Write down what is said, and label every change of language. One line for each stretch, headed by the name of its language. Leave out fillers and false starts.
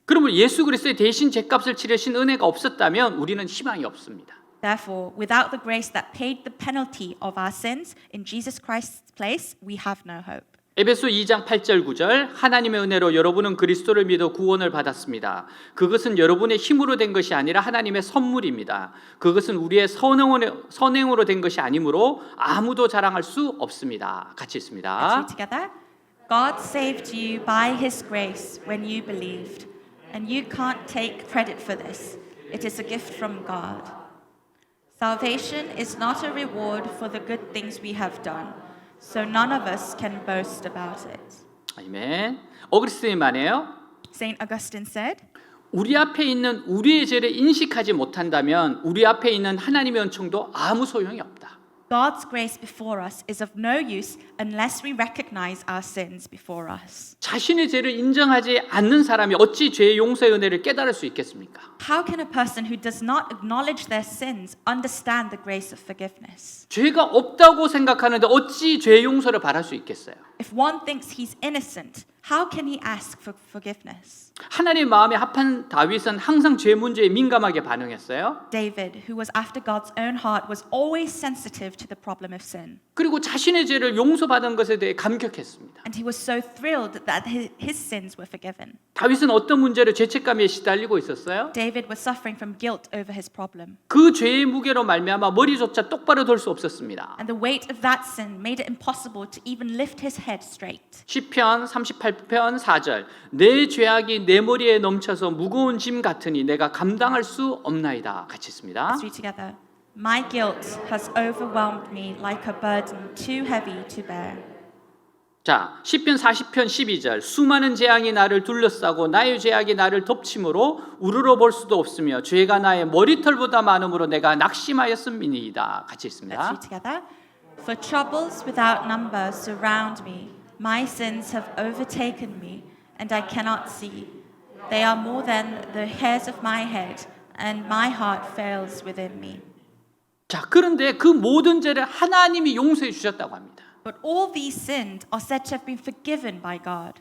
Korean: 그러면 예수 그리스도의 대신 죄값을 치르신 은혜가 없었다면 우리는 희망이 없습니다.
English: Therefore, without the grace that paid the penalty of our sins in Jesus Christ's place, we have no hope.
Korean: 에베소 2장 8절 9절 하나님의 은혜로 여러분은 그리스도를 믿어 구원을 받았습니다. 그것은 여러분의 힘으로 된 것이 아니라 하나님의 선물입니다. 그것은 우리의 선행으로 된 것이 아니므로 아무도 자랑할 수 없습니다. 같이
English: Let's
Korean: 있습니다.
English: read together. God saved you by his grace when you believed, and you can't take credit for this. It is a gift from God. Salvation is not a reward for the good things we have done, so none of us can boast about it.
Korean: 아멘. 어그리스도님 말이에요.
English: Saint Augustine said,
Korean: 우리 앞에 있는 우리의 죄를 인식하지 못한다면 우리 앞에 있는 하나님의 은총도 아무 소용이 없다.
English: God's grace before us is of no use unless we recognize our sins before us.
Korean: 자신의 죄를 인정하지 않는 사람이 어찌 죄의 용서의 은혜를 깨달을 수 있겠습니까?
English: How can a person who does not acknowledge their sins understand the grace of forgiveness?
Korean: 죄가 없다고 생각하는데 어찌 죄의 용서를 바랄 수 있겠어요?
English: If one thinks he's innocent, how can he ask for forgiveness?
Korean: 하나님의 마음에 합한 다윗은 항상 죄 문제에 민감하게 반응했어요.
English: David, who was after God's own heart, was always sensitive to the problem of sin.
Korean: 그리고 자신의 죄를 용서받은 것에 대해 감격했습니다.
English: And he was so thrilled that his sins were forgiven.
Korean: 다윗은 어떤 문제로 죄책감에 시달리고 있었어요?
English: David was suffering from guilt over his problem.
Korean: 그 죄의 무게로 말미암아 머리조차 똑바로 돌 수 없었습니다.
English: And the weight of that sin made it impossible to even lift his head straight.
Korean: 시편 38편 4절 내 죄악이 내 머리에 넘쳐서 무거운 짐 같으니 내가 감당할 수 없나이다. 같이 있습니다.
English: Let's read together. My guilt has overwhelmed me like a burden too heavy to bear.
Korean: 자, 시편 40편 12절 수많은 재앙이 나를 둘러싸고 나의 죄악이 나를 덮침으로 우러러 볼 수도 없으며 죄가 나의 머리털보다 많음으로 내가 낙심하였음이니이다. 같이
English: Let's
Korean: 있습니다.
English: read together. For troubles without number surround me. My sins have overtaken me, and I cannot see. They are more than the hairs of my head, and my heart fails within me.
Korean: 자, 그런데 그 모든 죄를 하나님이 용서해 주셨다고 합니다.
English: But all these sins are said to have been forgiven by God.